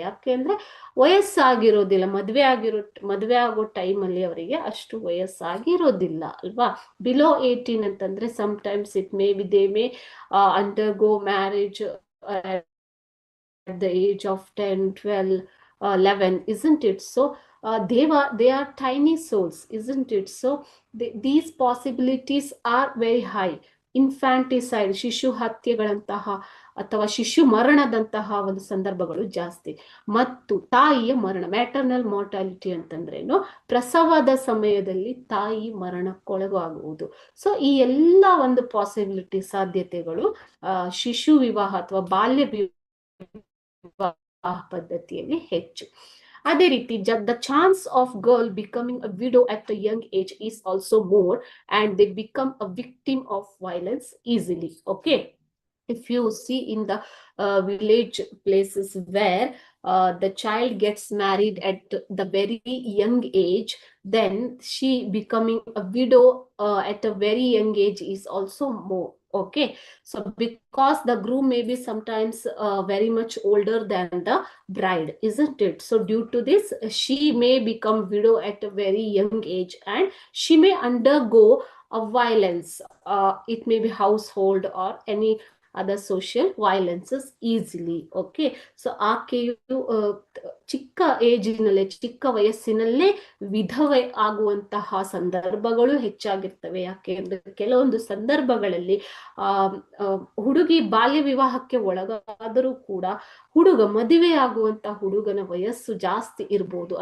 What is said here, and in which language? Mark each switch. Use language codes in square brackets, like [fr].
[kn] ಯಾಕೆಂದ್ರೆ ವಯಸ್ಸಾಗಿರೋದಿಲ್ಲ, ಮದುವೆ ಆಗೋ ಟೈಮಲ್ಲಿ ಅವರಿಗೆ ಅಷ್ಟು ವಯಸ್ಸಾಗಿರೋದಿಲ್ಲ ಅಲ್ವಾ. [en] Below 18 ಅಂತಂದ್ರೆ sometimes it may be they may undergo marriage at the age of 10, 12, 11, isn't it? So they are tiny souls, isn't it? So these possibilities are very high. [kn] Infanticide, ಶಿಶು ಹತ್ಯೆಗಳಂತಹ ಅಥವಾ ಶಿಶು ಮರಣದಂತಹ ಒಂದು ಸಂದರ್ಭಗಳು ಜಾಸ್ತಿ. ಮತ್ತು ತಾಯಿಯ ಮರಣ, ಮ್ಯಾಟರ್ನಲ್ ಮಾರ್ಟಾಲಿಟಿ ಅಂತಂದ್ರೇನು, ಪ್ರಸವದ ಸಮಯದಲ್ಲಿ ತಾಯಿ ಮರಣಕ್ಕೊಳಗಾಗುವುದು. ಸೊ ಈ ಎಲ್ಲ ಒಂದು ಪಾಸಿಬಿಲಿಟಿ, ಸಾಧ್ಯತೆಗಳು ಶಿಶು ವಿವಾಹ ಅಥವಾ ಬಾಲ್ಯ ವಿವಾಹ ಪದ್ಧತಿಯಲ್ಲಿ ಹೆಚ್ಚು. ಅದೇ ರೀತಿ [en] the chance of girl becoming a widow at a young age is also more, and they become a victim of violence easily. Okay, if you see in the village places where the child gets married at the very young age, then she becoming a widow at a very young age is also more. Okay, so because the groom may be sometimes very much older than the bride, isn't it? So due to this, she may become widow at a very young age, and she may undergo a violence. It may be household or any other social violences easily. [kn] Okay, so ಆಕೆಯು ಚಿಕ್ಕ ಏಜಿನಲ್ಲೇ, ಚಿಕ್ಕ ವಯಸ್ಸಿನಲ್ಲೇ ವಿಧವೆ ಆಗುವಂತಹ ಸಂದರ್ಭಗಳು ಹೆಚ್ಚಾಗಿರ್ತವೆ. ಯಾಕೆಂದ್ರೆ ಕೆಲವೊಂದು ಸಂದರ್ಭಗಳಲ್ಲಿ ಹುಡುಗಿ ಬಾಲ್ಯ ವಿವಾಹಕ್ಕೆ ಒಳಗಾದರೂ ಕೂಡ ಮದುವೆ ಆಗುವಂತಹ ಹುಡುಗನ ವಯಸ್ಸು ಜಾಸ್ತಿ ಇರ್ಬೋದು.